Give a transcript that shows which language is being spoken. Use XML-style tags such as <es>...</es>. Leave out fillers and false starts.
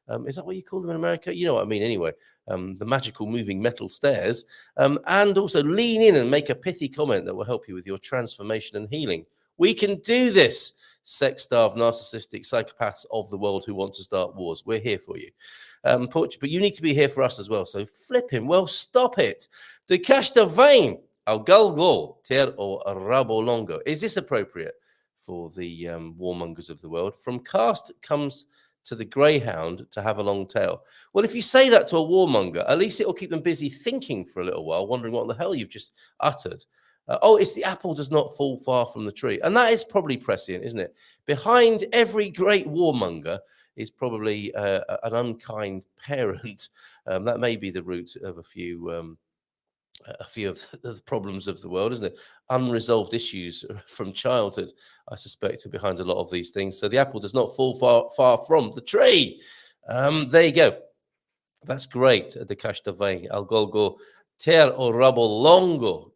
<en>Is that what you call them in America? You know what I mean anyway. The magical moving metal stairs. And also lean in and make a pithy comment that will help you with your transformation and healing. We can do this. Sex-starved, narcissistic psychopaths of the world who want to start wars. We're here for you. But you need to be here for us as well. So flip him. Well, stop it.</en> <pt>De casta vem ao galgo ter o rabo longo.</pt> <en>Is this appropriate for the warmongers of the world? From cast comes to the greyhound to have a long tail. Well, if you say that to a warmonger, at least it'll keep them busy thinking for a little while, wondering what the hell you've just uttered. It's the apple does not fall far from the tree. And that is probably prescient, isn't it? Behind every great warmonger is probably an unkind parent. That may be the root of a few of the problems of the world, isn't it? Unresolved issues from childhood, I suspect, are behind a lot of these things. So the apple does not fall far from the tree. There you go. That's great.</en> <pt>De casta vem ao galgo ter o rabo longo.</pt>